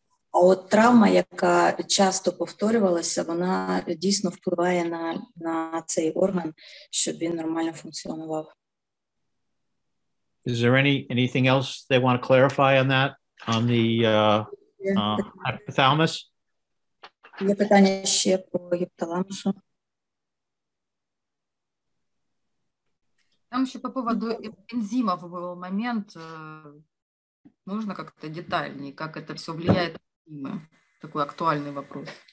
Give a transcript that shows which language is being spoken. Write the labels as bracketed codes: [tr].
[uk] А от травма, яка часто повторювалася, вона дійсно впливає на цей орган, щоб він нормально функціонував. [en] Is there anything else they want to clarify on that, on the hypothalamus? [uk] Є питання ще по гіпоталамусу. [ru] Там еще по поводу энзимов был момент, можно как-то детальнее, как это все влияет на энзимы? Такой актуальный вопрос.